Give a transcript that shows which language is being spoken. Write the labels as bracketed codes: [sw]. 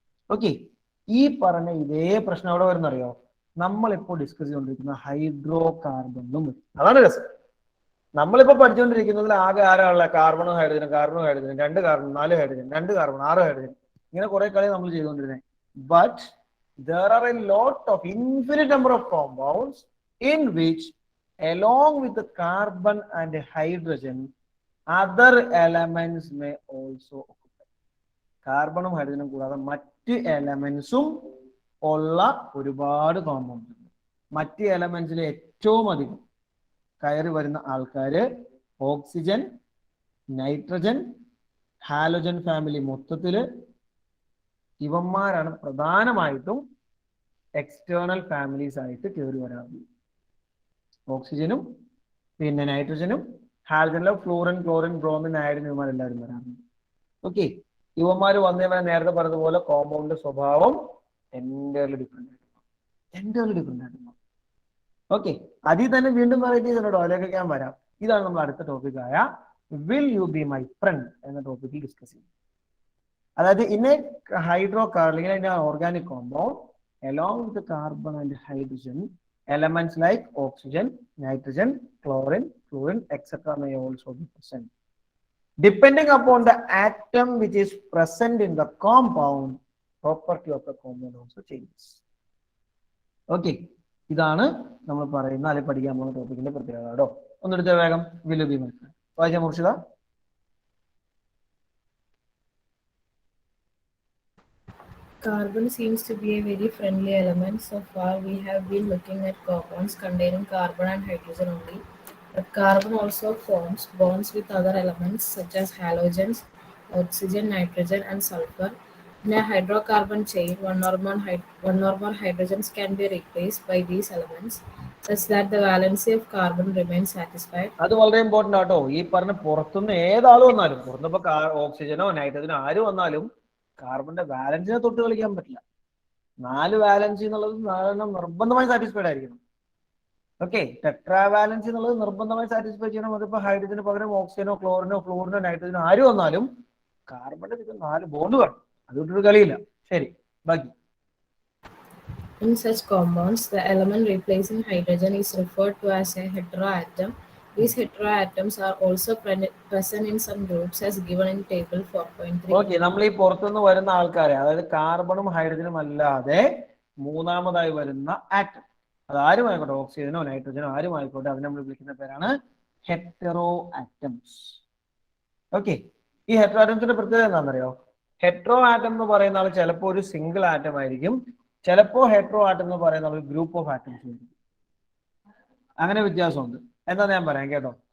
[ml] Okay, ഈ പറഞ്ഞ ഇതേ പ്രശ്നം അവിടെ വരുന്നറിയോ? നമ്മളിപ്പോൾ ഡിസ്കസ് ചെയ്തുകൊണ്ടിരിക്കുന്ന ഹൈഡ്രോ കാർബണും. അതാണ് രസം. നമ്മളിപ്പോ പഠിച്ചുകൊണ്ടിരിക്കുന്നതിൽ ആകെ ആരാളുള്ള കാർബണും ഹൈഡ്രജനും, 2 കാർബൺ 4 ഹൈഡ്രജൻ, 2 കാർബൺ 6 ഹൈഡ്രജൻ, ഇങ്ങനെ കുറെ കളി നമ്മൾ ചെയ്തുകൊണ്ടിരുന്നത്. [en] But there are a lot of infinite number of compounds in which along with the carbon and the hydrogen other elements may also occupy. [ml] കാർബണും ഹൈഡ്രജനും കൂടാതെ മറ്റ് എലമെന്റ്സും ഉള്ള ഒരുപാട് കോമ്പൗണ്ട്സ് ഉണ്ട്. മറ്റ് എലമെന്റ്സിൽ ഏറ്റവും അധികം കയറി വരുന്ന ആൾക്കാര് ഓക്സിജൻ, നൈട്രജൻ, ഹാലോജൻ ഫാമിലി മൊത്തത്തില്, ഇവന്മാരാണ് പ്രധാനമായിട്ടും എക്സ്റ്റേണൽ ഫാമിലീസ് ആയിട്ട് കയറി വരാറുള്ളത്. ഓക്സിജനും പിന്നെ നൈട്രജനും ഹാൽജനിലെ ഫ്ലൂറിൻ, ക്ലോറിൻ, ബ്രോമിൻ, അയഡിൻ ഇവന്മാരെല്ലാവരും വരാറുണ്ട്. ഓക്കെ, ഇവന്മാർ വന്നവരെ നേരത്തെ പറഞ്ഞതുപോലെ കോമ്പൗണ്ട് സ്വഭാവം എൻറ്റയർലി ഡിഫറെന്റ് ആയിരുന്നു. ഓക്കെ, അതിൽ തന്നെ വീണ്ടും വെറൈറ്റീസ് ഉണ്ടോ, അതിലേക്ക് ഞാൻ വരാം. ഇതാണ് നമ്മൾ അടുത്ത ടോപ്പിക്കായ will you be my friend എന്ന ടോപ്പിക്കിൽ ഡിസ്കസ് ചെയ്യും. [en] അതായത് in a hydrocarbon organic compound along with the carbon and hydrogen, elements like oxygen, nitrogen, chlorine, fluorine, etc. may also be present. Depending upon the atom which is present in the compound, property of the compound also changes. [ml] Okay, ഇതാണ് നമ്മൾ പറയുന്ന അല്ലെങ്കിൽ പഠിക്കാൻ പോകുന്ന ടോപ്പിക്കിന്റെ പ്രത്യേകത കേട്ടോ. ഒന്നെടുത്ത വേഗം will you be my friend. വായിച്ച Murshida. [en] Carbon seems to be a very friendly element. So far, we have been looking at compounds containing carbon and hydrogen only. But carbon also forms bonds with other elements such as halogens, oxygen, nitrogen, and sulfur. In a hydrocarbon chain, one or more hydrogens can be replaced by these elements, such that the valency of carbon remains satisfied. [ml] അത് വളരെ important ആട്ടോ. ഈ പറഞ്ഞ പുറത്തുനിന്ന് ഏതാളും വന്നാലും, പുറത്തുനിപ്പോ ഓക്സിജനോ നൈട്രജനോ ആര് വന്നാലും കാർബണിന്റെ വാലൻസിനെ തൊട്ട് കളിക്കാൻ പറ്റില്ല. 4 വാലൻസി എന്നുള്ളത് നിർബന്ധമായി സാറ്റിസ്ഫൈഡ് ആയിരിക്കണം. ഓക്കെ, ടെട്രാ വാലൻസി എന്നുള്ളത് നിർബന്ധമായി സാറ്റിസ്ഫൈ ചെയ്യണം. അതിപ്പോ ഹൈഡ്രജന് പകരം ഓക്സിജനോ ക്ലോറിനോ ഫ്ലൂറിനോ നൈട്രജനോ ആര് വന്നാലും കാർബണിന്റെ 4 ബോണ്ട് വേണം. അതുകൊണ്ടൊരു കളിയില്ല. ശരി, ബാക്കി. [en] In such compounds, the element replacing hydrogen is referred to as a heteroatom. These heteroatoms are also present in some groups as given in table 4.3. [ml] Okay, നമ്മൾ ഈ പുറത്തുനിന്ന് വരുന്ന ആൾക്കാരെ, അതായത് കാർബണും ഹൈഡ്രജനും അല്ലാതെ മൂന്നാമതായി വരുന്ന ആറ്റം, അത് ആരുമായിക്കോട്ടെ, ഓക്സിജനോ നൈട്രജനോ ആരുമായിക്കോട്ടെ, അതിനെ നമ്മൾ വിളിക്കുന്ന പേരാണ് ഹെറ്ററോ ആറ്റംസ്. ഓക്കെ, ഈ ഹെറ്ററോ ആറ്റംസിന്റെ പ്രത്യേകത എന്താണെന്നറിയോ? ഹെറ്ററോ ആറ്റം എന്ന് പറയുന്ന ആൾ ചിലപ്പോൾ ഒരു സിംഗിൾ ആറ്റം ആയിരിക്കും, ചിലപ്പോൾ ഹെറ്ററോ ആറ്റം എന്ന് പറയുന്ന ഒരു ഗ്രൂപ്പ് ഓഫ് ആറ്റംസ് ആയിരിക്കും. അങ്ങനെ വ്യത്യാസമുണ്ട്. എന്താ ഞാൻ പറയാം കേട്ടോ.